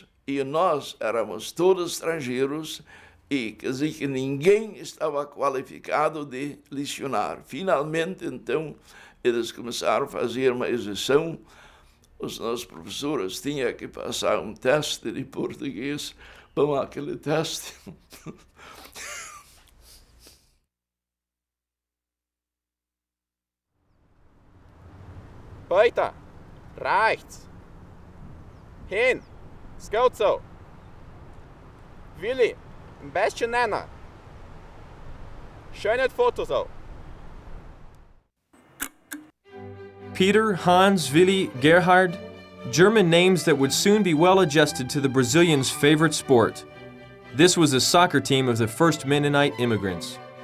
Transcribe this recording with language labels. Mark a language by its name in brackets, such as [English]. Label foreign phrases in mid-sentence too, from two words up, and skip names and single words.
[Portuguese] E nós éramos todos estrangeiros, e quer dizer que ninguém estava qualificado de lecionar. Finalmente, então, eles começaram a fazer uma exceção. Os nossos professores tinham que passar um teste de português. Bom, aquele teste... [German] Weiter. Rechts. Hin. Es geht so. Willi, ein bisschen nennen. Schönes Foto so. Peter, Hans, Willi, Gerhard, [English] German names that would soon be well adjusted to the Brazilians' favorite sport. This was a soccer team of the first Mennonite immigrants.